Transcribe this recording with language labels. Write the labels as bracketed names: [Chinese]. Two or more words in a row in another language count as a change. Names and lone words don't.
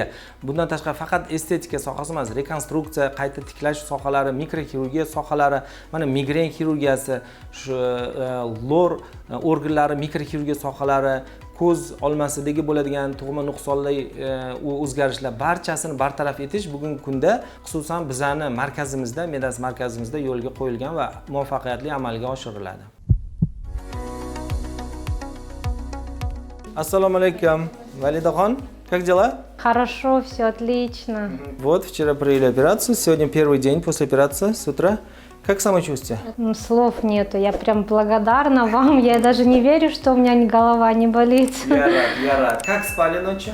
[Uzbek] Bundan tashqari faqat estetika sohasi emas, rekonstruksiya, qayta tiklash sohalari, mikroxirurgiya sohalari, mana migren xirurgiyasi, shu lor organlari, mikroxirurgiya sohalari, ko'z olmasidagi bo'ladigan tug'ma nuqsonli o'zgarishlar barchasini bartaraf etish bugungi kunda xususan bizani markazimizda, Medas markazimizda yo'lga qo'yilgan va muvaffaqiyatli amalga oshiriladi. Assalomu alaykum, Validaxon. [Russian] Как дела? Хорошо, все отлично. Вот, вчера провели операцию, сегодня первый день после операции с утра. Как самочувствие? Слов нету, я прям благодарна вам. Я даже не верю, что у меня голова не болит. Я рад. Как спали ночью?